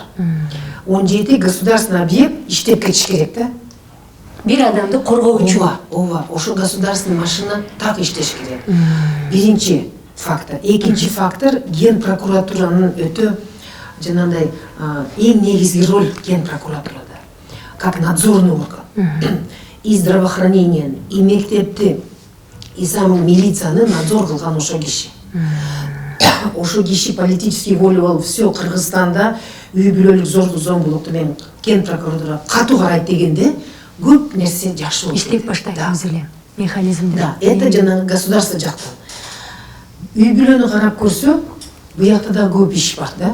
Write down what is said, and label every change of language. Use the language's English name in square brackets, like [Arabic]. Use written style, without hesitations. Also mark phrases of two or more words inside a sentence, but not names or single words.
[Kyrgyz] 17 [Russian] государственный объект [Kyrgyz] иштеп кетиш керек да. Бир адамды коргоо үчүн. Ооба, ошо [Russian] государственный машина [Kyrgyz] так иштеш керек. Биринчи фактор. Экинчи фактор, ген прокуратуранын өтө жанагындай эң негизги роль ген прокуратурада. [Russian] Как надзорный орган. И здравоохранение, и мектепти, и самый [Kyrgyz] милицияны надзор кылган ошо киши. Ошо киши [Russian] политический волю [Kyrgyz] алып, все Кыргызстанда үй бүлөлүк зордук зомбулукту мен кен прокуратура катуу карайт дегенде көп нерсе жакшы болот. Иштеп баштайбыз эле механизмди. [Russian] Да, это [Kyrgyz] жанагы государство жактан. Үй бүлөнү карап көрсөк, буякта да көп иш бар да.